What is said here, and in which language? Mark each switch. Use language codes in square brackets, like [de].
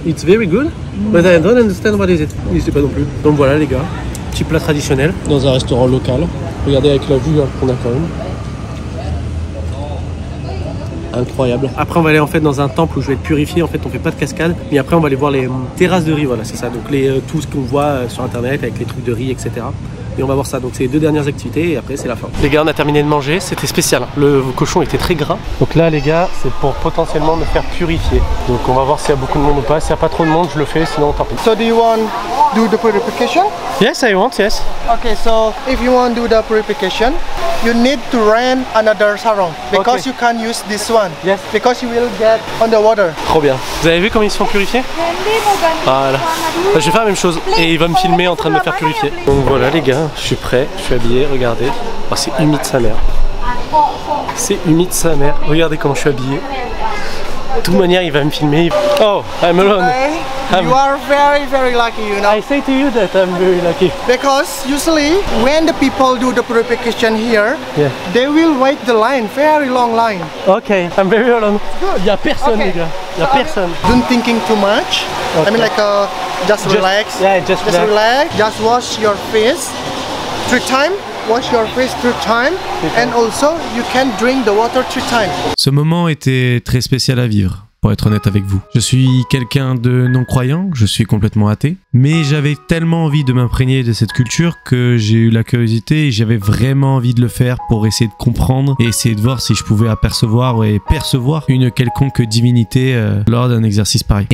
[en] It's very good, but I don't understand what is it. [fr] Je sais pas non plus. Donc voilà les gars, petit plat traditionnel dans un restaurant local. Regardez avec la vue qu'on a quand même. Incroyable. Après on va aller en fait dans un temple où je vais être purifié. En fait on fait pas de cascade, mais après on va aller voir les terrasses de riz. Voilà c'est ça. Donc tout ce qu'on voit sur internet avec les trucs de riz etc. Et on va voir ça. Donc c'est les 2 dernières activités et après c'est la fin. Les gars on a terminé de manger. C'était spécial. Le cochon était très gras. Donc là les gars c'est pour potentiellement me faire purifier. Donc on va voir s'il y a beaucoup de monde ou pas. S'il n'y a pas trop de monde je le fais. Sinon tant pis. [en] So do you want do the purification? Yes I want yes. Okay, so if you want to do the purification, you need to rent another sarong because Okay. you can't use this one. Yes. Because you will get on the water. [fr] Trop bien. Vous avez vu comment ils se font purifier? Voilà. Je vais faire la même chose et il va me filmer en train de me faire purifier. Donc voilà les gars, je suis prêt, je suis habillé, regardez. Oh, c'est humide sa mère. C'est humide sa mère. Regardez comment je suis habillé. De toute manière, il va me filmer. [en] Oh, I'm alone. Okay. You are very, very lucky, you know. I say to you that I'm very lucky. Because usually when the people do the purification here, Yeah. they will wait the line, very long line. Ok, I'm very alone. [fr] Il y a personne [en] Okay. [fr] les gars. Il y a personne. [en] Don't thinking too much. I mean like just relax. Yeah, just relax. Just wash your face 3 times. Wash your face 3 times. And also you can drink the water 3 times. [fr] Ce moment était très spécial à vivre, pour être honnête avec vous. Je suis quelqu'un de non-croyant, je suis complètement athée, mais j'avais tellement envie de m'imprégner de cette culture que j'ai eu la curiosité et j'avais vraiment envie de le faire pour essayer de comprendre et essayer de voir si je pouvais apercevoir et percevoir une quelconque divinité lors d'un exercice pareil.